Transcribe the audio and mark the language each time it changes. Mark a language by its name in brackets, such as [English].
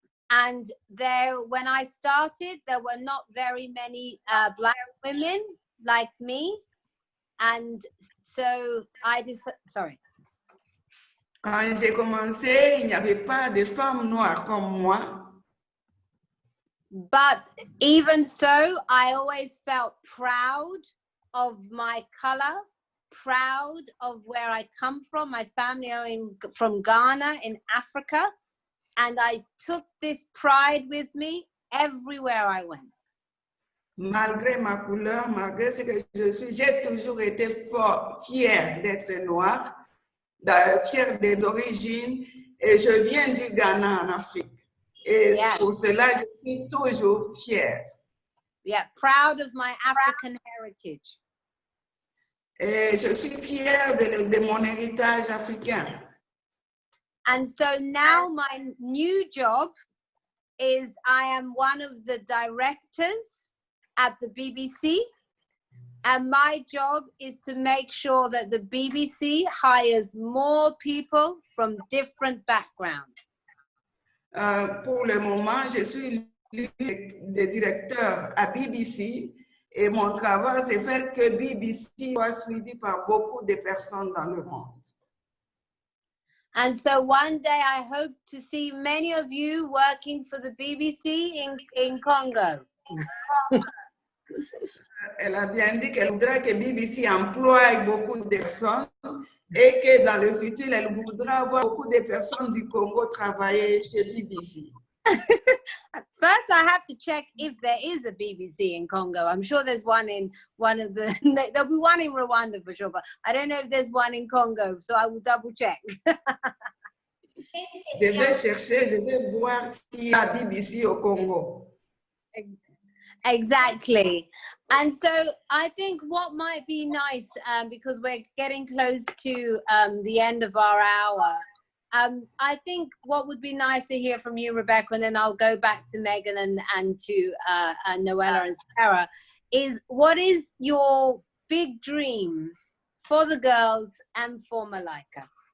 [English] And there, when I started, there were not very many Black women like me. And so I decided, sorry. [French] Quand j'ai commencé, il n'y avait pas de femmes noires comme moi. [English] But even so, I always felt proud of my color, proud of where I come from. My family are from Ghana in Africa. And I took this pride with me everywhere I went. [French] Malgré ma couleur, malgré ce que je suis, j'ai toujours été fière d'être noire, fière des origines, et je viens du Ghana en Afrique. Et pour cela, je suis toujours fière. [English] Yeah, proud of my African heritage. [French] Et je suis fière de mon héritage africain. [English] And so now my new job is I am one of the directors at the BBC. And my job is to make sure that the BBC hires more people from different backgrounds. [French] Pour le moment, je suis le directeur à BBC et mon travail, c'est faire que BBC soit suivi par beaucoup de personnes dans le monde. [English] And so one day I hope to see many of you working for the BBC in Congo. [French] Elle a bien dit qu'elle voudrait que BBC emploie beaucoup de personnes et que dans le futur, elle voudra voir beaucoup de personnes du Congo travailler chez BBC. [English] First, I have to check if there is a BBC in Congo. I'm sure there's one in one of the, there'll be one in Rwanda for sure, but I don't know if there's one in Congo, so I will double check. [French] Je vais chercher, je vais voir s'il y a BBC au Congo. [English] Exactly. And so I think what might be nice, because we're getting close to the end of our hour, I think what would be nice to hear from you, Rebecca, and then I'll go back to Megan and to Noella and Sarah, is what is your big dream for the girls and for Malaika?